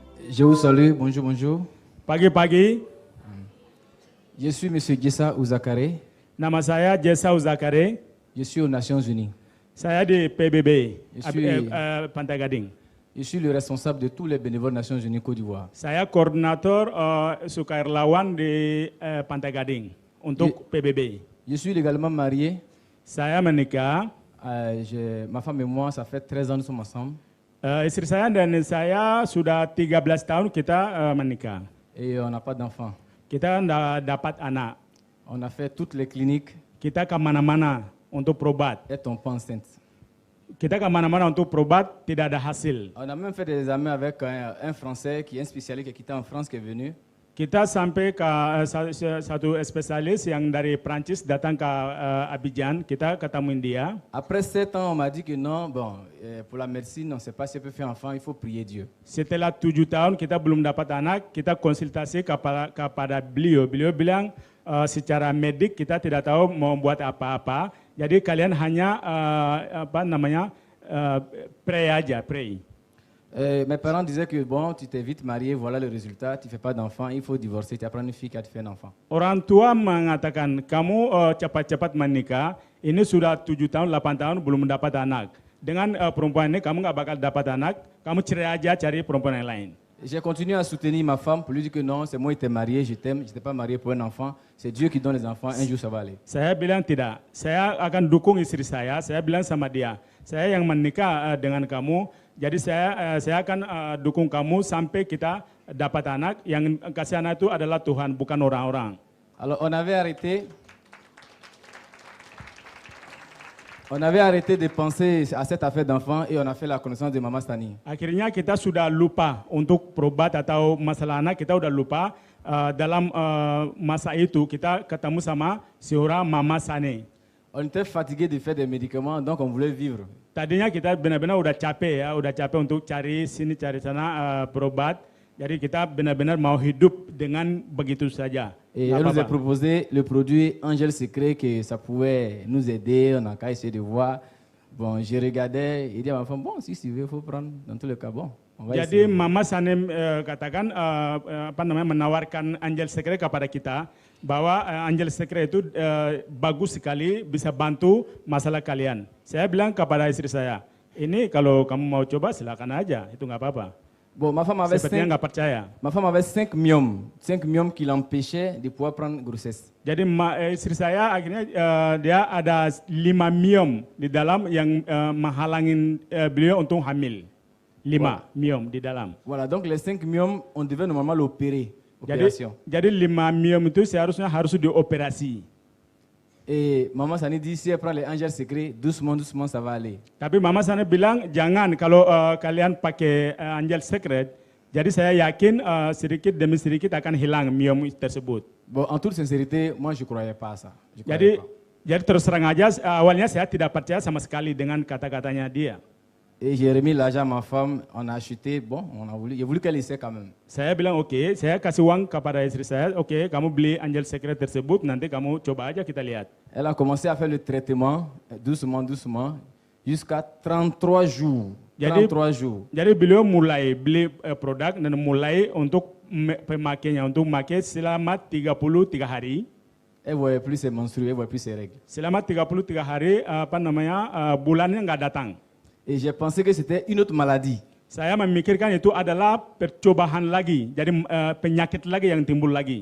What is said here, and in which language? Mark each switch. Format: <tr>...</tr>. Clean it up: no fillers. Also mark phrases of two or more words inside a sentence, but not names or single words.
<fr>Je vous salue, bonjour, bonjour.</fr> <id>Pagi-pagi,</id> <fr>Je suis M. Gessa Ouzakare,</fr> <id>nama saya Jessa Uzakare.</id> <fr>je suis aux Nations Unies.</fr> <id>Saya di PBB,</id> <fr>Je suis-</fr> <id>Pantai Gading.</id> <fr>Je suis le responsable de tous les bénévoles Nations Unies Côte d'Ivoire.</fr> <id>Saya koordinator sukarelawan di Pantai Gading untuk PBB.</id> <fr>Je suis légalement marié.</fr> <id>Saya menikah,</id> <fr>Ma femme et moi, ça fait 13 ans nous sommes ensemble.</fr> <id>istri saya dan saya sudah 13 tahun kita menikah.</id> <fr>Et on n'a pas d'enfants.</fr> <id>Kita nggak dapat anak.</id> <fr>On a fait toutes les cliniques</fr> <id>Kita ke mana-mana untuk berobat.</id> <fr>et on pas enceinte.</fr> <id>Kita ke mana-mana untuk berobat, tidak ada hasil.</id> <fr>On a même fait des examens avec un Français qui est un spécialiste qui était en France qui est venu.</fr> <id>Kita sampai ke satu spesialis yang dari Prancis datang ke Abidjan, kita ketemuin dia.</id> <fr>Après 7 ans, on m'a dit que non, bon, pour la médecine, on ne sait pas si on peut faire enfant, il faut prier Dieu.</fr> <id>Setelah 7 tahun kita belum dapat anak, kita konsultasi kepada beliau. Beliau bilang secara medik kita tidak tahu mau buat apa-apa. Jadi kalian hanya pray aja, pray.</id> <fr>Mes parents disaient que bon, tu t'es vite marié, voilà le résultat, tu ne fais pas d'enfant, il faut divorcer, tu apprends une fille qui a fait un enfant.</fr> <id>Orang tua mengatakan kamu cepat-cepat menikah, ini sudah 7 tahun, 8 tahun belum mendapat anak. Dengan perempuan ini kamu nggak bakal dapat anak, kamu cerai aja cari perempuan yang lain.</id> <fr>J'ai continué à soutenir ma femme pour lui dire que non, c'est moi qui t'ai marié, je t'aime, je n'étais pas marié pour un enfant, c'est Dieu qui donne les enfants, un jour ça va aller.</fr> <id>Saya bilang tidak, saya akan dukung istri saya bilang sama dia, saya yang menikah dengan kamu, jadi saya akan dukung kamu sampai kita dapat anak, yang kasih anak itu adalah Tuhan, bukan orang-orang.</id> <fr>Alors on avait arrêté de penser à cette affaire d'enfant et on a fait la connaissance de Mama Stani.</fr> <id>Akhirnya kita sudah lupa untuk berobat atau masalah anak, kita udah lupa. Dalam masa itu kita ketemu sama seorang Mama Sane.</id> <fr>On était fatigué de faire des médicaments, donc on voulait vivre.</fr> <id>Tadinya kita benar-benar udah capek untuk cari sini cari sana berobat. Jadi kita benar-benar mau hidup dengan begitu saja.</id> <fr>Et elle nous a proposé le produit Angel Secret que ça pouvait nous aider, on a qu'à essayer de voir. Bon, je regardais, il dit à ma femme, bon, si tu veux, il faut prendre, dans tous les cas, bon.</fr> <id>Jadi Mama Sanem katakan menawarkan Angel Secret kepada kita bahwa Angel Secret itu bagus sekali, bisa bantu masalah kalian. Saya bilang kepada istri saya, ini kalau kamu mau coba silakan aja, itu nggak apa-apa.</id> <fr>Bon, ma femme avait 5 myomes qui l'empêchaient de pouvoir prendre grossesse.</fr> <id>Jadi istri saya akhirnya dia ada 5 myom di dalam yang menghalangin beliau untuk hamil. 5 myom di dalam.</id> <fr>Voilà, donc les 5 myomes, on devait normalement l'opérer.</fr> <id>Jadi 5 myom itu seharusnya harus dioperasi.</id> <fr>Et Maman Sani dit, si elle prend les Angel Secret, doucement, doucement, ça va aller.</fr> <id>Tapi Mama Sani bilang, jangan kalau kalian pakai Angel Secret, jadi saya yakin sedikit demi sedikit akan hilang myom tersebut.</id> <fr>Bon, en toute sincérité, moi je ne croyais pas à ça.</fr> <id>Jadi terus terang aja, awalnya saya tidak percaya sama sekali dengan kata-katanya dia.</id> <fr>Et j'ai remis l'argent à ma femme, on a acheté, bon, j'ai voulu qu'elle essaie quand même.</fr> <id>Saya bilang oke, saya kasih uang kepada istri saya, oke, kamu beli Angel Secret tersebut, nanti kamu coba aja kita lihat.</id> <fr>Elle a commencé à faire le traitement, doucement, doucement, jusqu'à 33 jours. 33 jours.</fr> <id>Jadi beliau mulai beli produk dan mulai untuk pemakainya, untuk memakai selama 33 hari.</id> <fr>Elle ne voyait plus ses menstrues, elle ne voyait plus ses règles.</fr> <id>Selama 33 hari, bulannya nggak datang.</id> <fr>Et j'ai pensé que c'était une autre maladie.</fr> <id>Saya memikirkan itu adalah percobaan lagi, jadi penyakit lagi yang timbul lagi.</id>